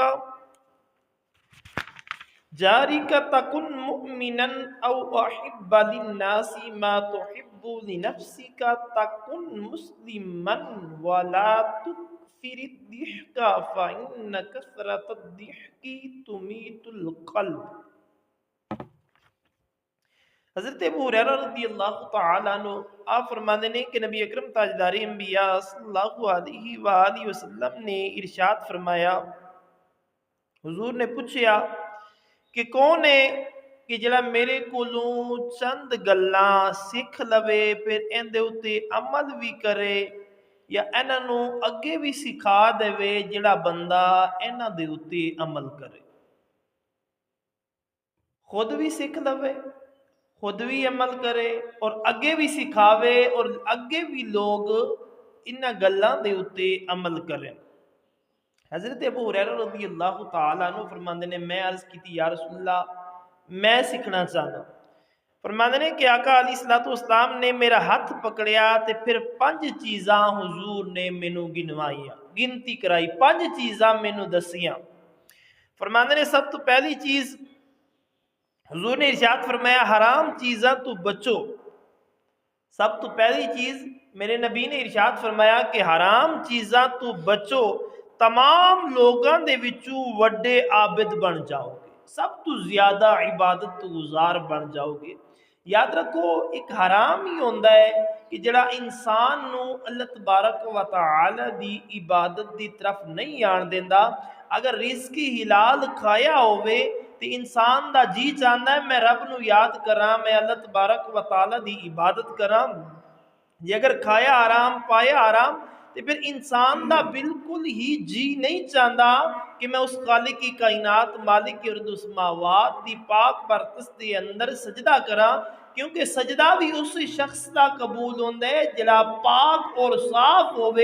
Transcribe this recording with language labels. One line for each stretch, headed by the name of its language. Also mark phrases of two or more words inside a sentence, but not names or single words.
Arabic: جارك تكن مؤمنا او احب للناس ما تحب لنفسك تكن مسلما ولا تكثر الضحك فإن كثرة الضحك تميت القلب۔
Urdu: حضرت ابو ہریرہ رضی اللہ تعالی عنہ آپ فرماتے ہیں کہ نبی اکرم تاجدار انبیاء صلی اللہ علیہ وآلہ وسلم نے ارشاد فرمایا، حضور نے پوچھا کہ کون ہے کہ
Punjabi: جڑا میرے کولوں چند گلاں سکھ لوے پھر اندے اتے عمل بھی کرے یا انہاں نو اگے بھی سکھا دے جڑا بندہ انہاں دے اتے عمل کرے، خود بھی سکھ لوے، خود بھی عمل کرے اور اگے بھی سکھاوے اور اگے بھی لوگ انہاں گلاں دے اتے عمل کریں۔ حضرت ابو ہریرہ رضی اللہ تعالیٰ عنہ فرماندے نے میں عرض کی تھی
Arabic: یا رسول اللہ
Punjabi: میں سیکھنا چاہنا، فرماندے نے کہ آقا
Arabic: علیہ الصلوۃ والسلام
Punjabi: نے میرا ہاتھ پکڑیا تے پھر 5 چیزاں حضور نے مینوں گنوائیاں، گنتی کرائی، 5 چیزاں مینوں دسیاں۔ فرماندے نے سب تو پہلی چیز حضور نے ارشاد فرمایا حرام چیزاں تو بچو۔ سب تو پہلی چیز میرے نبی نے ارشاد فرمایا کہ حرام چیزاں تو بچو، تمام لوگاں دے وچوں وڈے عابد بن جاؤ گے، سب تو زیادہ عبادت گزار بن جاؤ گے۔ یاد رکھو ایک حرام ہی ہوندا ہے کہ جڑا انسان نو اللہ تبارک و تعالی دی عبادت دی طرف نہیں آن دیندا۔ اگر رزق حلال کھایا ہوئے تے انسان دا جی چاہندا ہے میں رب نو یاد کراں، میں اللہ تبارک و تعالی دی عبادت کراں، جے اگر کھایا حرام پایا حرام تے پھر انسان دا بالکل ہی جی نہیں چاہندا کہ میں اس خالق کی کائنات مالک ارض و سماوات دی پاک برکت دے اندر سجدہ کراں، کیونکہ سجدہ بھی اس شخص دا قبول ہوندا ہے جڑا پاک اور صاف ہوئے۔